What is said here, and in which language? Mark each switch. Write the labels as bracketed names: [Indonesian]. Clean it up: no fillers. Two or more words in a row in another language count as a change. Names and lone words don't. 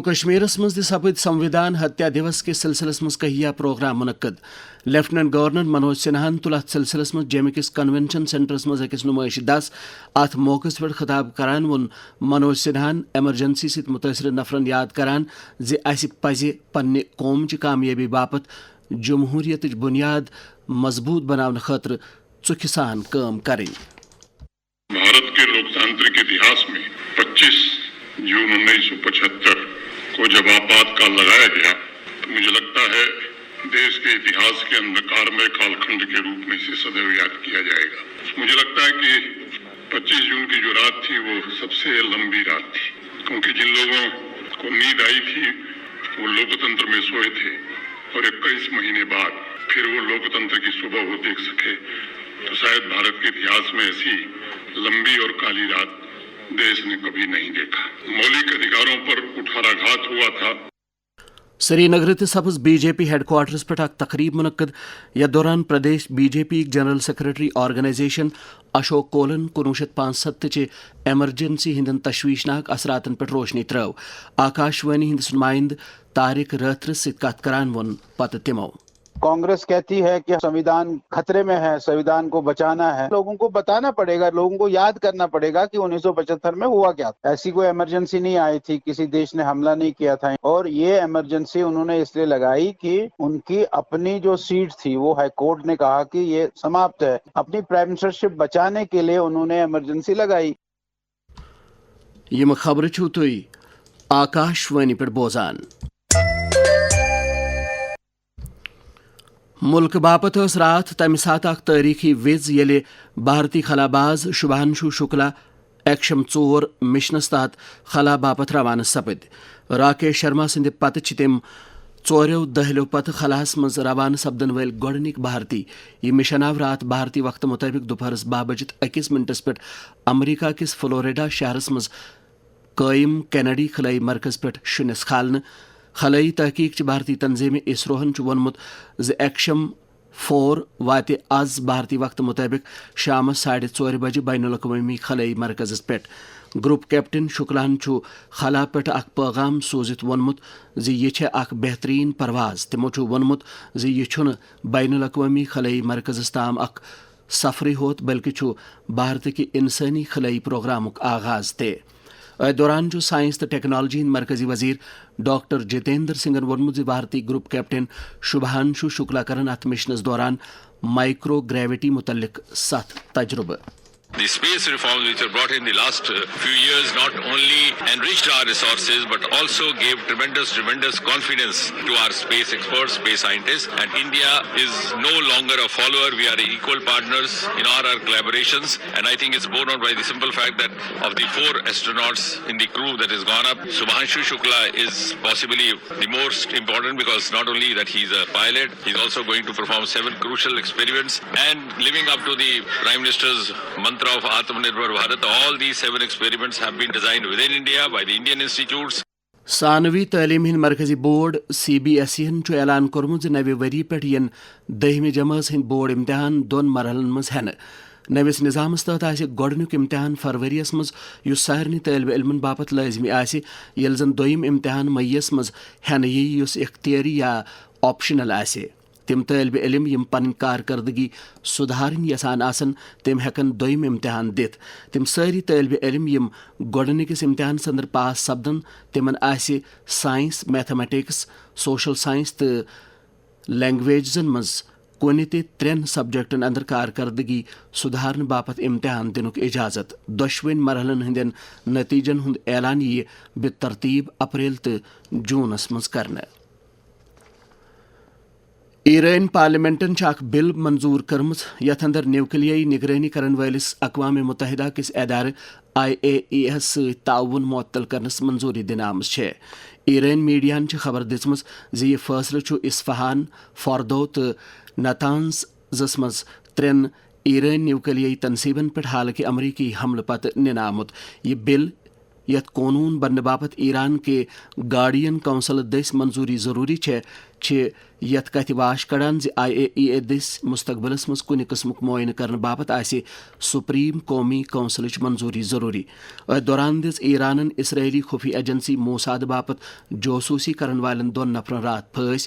[Kashmiri] کشمیرس مز سپد سمویدھان ہتیا دیوس کے سلسلس مز کہیا پروگرام منعقد [English] Lieutenant Governor [Kashmiri] منوج سنہا تل ات سلسلس مز جمع کس کنونشن سینٹرس مز اکس نمائش دس ات موقع پہ خطاب کران وون منوج سنہان ایمرجنسی ست متاثر نفرن یاد کران اس پز پنہ قوم چہ کامیابی باپت جمہوریت بنیاد مضبوط بنانے خاطر ژکھ سان کام کریں [Hindi] भारत के लोकतांत्रिक इतिहास में 25 जून 1975 को जब आपात काल लगाया गया तो मुझे लगता है देश के इतिहास के अंधकार में काल खंड के रूप में इसे सदैव याद किया जाए गा मुझे लगता है कि 25 जून की जो रात थी वह सब से लंबी रात थी क्योंकि जिन लोगों को नींद आई थी वह लोकतंत्र में सोए थे और 21 महीने बाद फिर वह लोकतंत्र की सुबह वह देख सके तो शायद भारत के इतिहास में ऐसी लंबी और काली रात देश ने कभी नहीं देखा मौलिक अधिकारों पर कुठारा घात हुआ था [Kashmiri] سری نگر سپز بی جے پی ہیڈ کوارٹرس پہ اک تقریب منعقد یتھ دوران پردیش بی جے پی [English] General Secretary Organisation [Kashmiri] اشوک کولن 1965 چہ ایمرجنسی ہندن تشویشناک اثراتن پہ روشنی ترو آکاشوانی ہندس نمائند طارق راتھرس ست کت کران ون پتہ تمو [Hindi] कांग्रेस कहती है कि संविधान ख़तरे में है, संविधान को बचाना है, लोगों को बताना पड़े गा, लोगों को याद करना पड़े गा कि 1975 में हुआ क्या था. ऐसी कोई इमरजेंसी नहीं आई थी, किसी देश ने हमला नहीं किया था, और यह इमरजेंसी उन्होंने इस लिए लगाई कि उन की अपनी जो सीट थी वह हाई कोर्ट ने कहा कि यह समाप्त है, अपनी [English] Prime Ministership [Hindi] बचाने के लिए उन्होंने इमरजेंसी लगाई. [Kashmiri] یم خبر چھو تھی آکاشوانی پہ بوزان۔ ملک باپت اس رات تمہ سات اخ تاریخی وز یل بھارتی خلا باز شبھانشو شکلا ایکشم 4 مشنس تحت خلا باپت روانہ سپد۔ راکیش شرما سند پتہ چھ تم 4 دہلیو پتہ خلاس مز روانہ سپدن ول گوڈنک بھارتی۔ یہ مشن آو رات بھارتی وقت مطابق دوپہرس 12:01 پہ امریکہ کس فلوریڈا شہرس مز قائم کینیڈی خلائی مرکز پہ شنس کھالنے۔ خلائی تحقیق چہ بھارتی تنظیم اسروہن وونمت ز ایکشم 4 وات آز بھارتی وقت مطابق شام 4:30 بجے بین الاقوامی خلائی مرکز پہ۔ گروپ کیپٹن شکلان خلا پہ اخ پیغام سوزت وونمت ز یہ اخ بہترین پرواز۔ تمو وونمت ز یہ چھن بین الاقوامی خلائی مرکز تام اخ سفری ہوت بلکہ بھارت کہ انسانی خلائی پروگرامک آغاز تے۔ دوران سائنس تو ٹیکنالوجی ہند مرکزی وزیر ڈاکٹر جتیندر سنگھن وونمت بھارتی گروپ کیپٹن شبھانشو شکلا کرن ات مشنس دوران [English] micro gravity [Kashmiri] متعلق 7 تجربہ۔ [English] The space reforms which were brought in the last few years not only enriched our resources but also gave tremendous confidence to our space experts, space scientists, and India is no longer a follower. We are equal partners in our collaborations, and I think it's borne out by the simple fact that of the 4 astronauts in the crew that has gone up, Shubhanshu Shukla is possibly the most important because not only that he's a pilot, he's also going to perform 7 crucial experiments and living up to the Prime Minister's mantra of Atmanirbhar Bharat. All these 7 experiments have been designed within India by the Indian institutes. [Kashmiri] ثانوی تعلیم ہند مرکزی بورڈ CBSE ہن اعلان کورمت نوِ وری پہ ین 10ہمہ جماعت ہند بورڈ امتحان 2 مرحلن مز ہینہ۔ نوس نظامس تحت آسہ گۄڈنیُک امتحان فروریس مز یُس سارنٕے طالب علمن باپت لازمی آسہ، ییٚلہِ زن دوٚیِم امتحان مئیس مز ہینہ یی یُس اختیاری یا آپشنل آسہ۔ تم طالب علم یم پن کارکردگی سدھارن یسان آسن تم ہیکن دویم امتحان دت۔ تم ساری طالب علم یم گۄڈنِکس امتحانس اندر پاس سپدن تمن آسہ سائنس، میتھمیٹکس، [English] social science [Kashmiri] تو لینگویجزن مز کُنہ تہ 3 سبجیکٹن اندر کارکردگی سدھارن باپت امتحان دنک اجازت۔ دۄشوٕنی مرحلن ہندین نتیجن ہند اعلان یی بترتیب اپریل تو جونس مز کرنہ۔ ایران پارلیمنٹن اخ بل منظور کرمت یتھ اندر نیوکلیائی نگرانی کرن ولس اقوام متحدہ کس ادارہ IAEA ست تعاون معطل کرنس منظوری دن آمز ہے۔ ایران میڈیاہن خبر دژمژ ز یہ فیصلہ اصفہان، فوردو تو نتانزس مز 3 ایران نیوکلیائی تنصیبن پہ حالانکہ امریکی حملہ پتہ نن آمت۔ یہ بل یت قانون بننے باپت ایران کے گارڈین کونسل دس منظوری ضروری چھ یت کت واش کڑان ز IAEA دس مستقبلس مز کُنہ قسمک معائنہ کرنے باپت آسہ سپریم قومی کونسلچ منظوری ضروری۔ ات دوران دژ ایرانن اسرائیلی خفی ایجنسی موساد باپت جوسوسی کرن والن 2 نفرن رات پھٲسۍ۔